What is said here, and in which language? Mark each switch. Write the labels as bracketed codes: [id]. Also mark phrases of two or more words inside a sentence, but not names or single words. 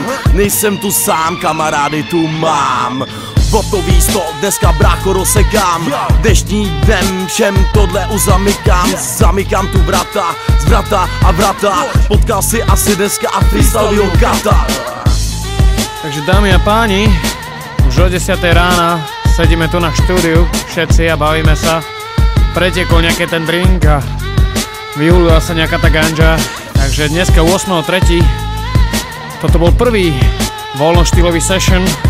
[cs] Nejsem tu sám, kamarády tu mám. Hotový stol, dneska brácho rozsekám. Dnešní dnem všem tohle uzamykám. Zamykám tu vrata, z vrata a vrata. Potkal si asi dneska a freestylovýho kata. [sk] Takže dámy a páni, už o 10 rána sedíme tu na štúdiu, všetci a bavíme sa. Pretekol nejaký ten drink a vyhulila sa nejaká tá ganža. Takže dneska 8.3. Toto bol prvý voľnoštýlový session.